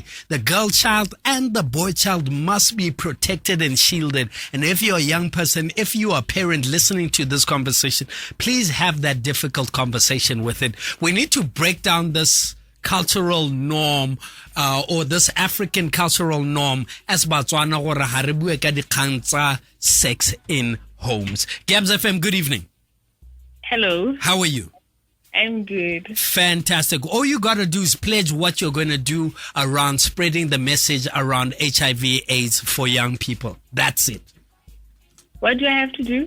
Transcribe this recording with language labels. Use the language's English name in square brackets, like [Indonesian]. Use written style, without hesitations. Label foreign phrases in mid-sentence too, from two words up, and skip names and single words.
[English] The girl child and the boy child must be protected and shielded. And if you're a young person, if you are a parent listening to this conversation, please have that difficult conversation with it. We need to break down this cultural norm or this African cultural norm as Botswana [Tswana] gore ha re bue ka dikgang tsa [English] sex in homes. Gabs FM, good evening. Hello. How are you? I'm good. Fantastic. All you got to do is pledge what you're going to do around spreading the message around HIV AIDS for young people. That's it. What do I have to do?